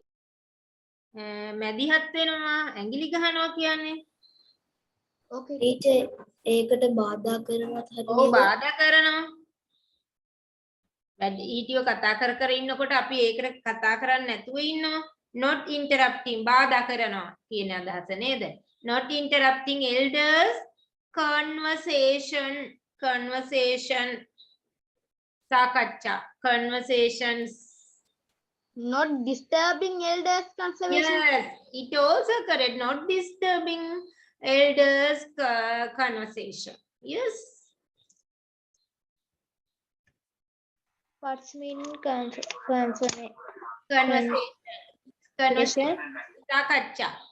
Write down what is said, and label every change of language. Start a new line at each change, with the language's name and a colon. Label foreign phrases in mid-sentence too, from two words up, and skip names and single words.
Sinhala: මැදිහත් වෙනවා ඇඟිලි ගහනවා කියන්නේ.
English: Okay. Teacher,
Sinhala: ඒකට බාධා කරනවත් ඔව් හරියද? බාධා කරනවා. වැඩි ඊටියෝ කතා කර ඉන්නකොට අපි ඒකට කතා කරන්නේ නැතුව ඉන්නවා.
English: Not interrupting
Sinhala: බාධා කරනවා කියන අදහස නේද?
English: Not interrupting elders conversation සාකච්ඡා conversations Not disturbing elders conservation. Yes, it also correct. Not disturbing elders' conversation. Yes. What's meaning Conversation.
Sinhala: සාකච්ඡා.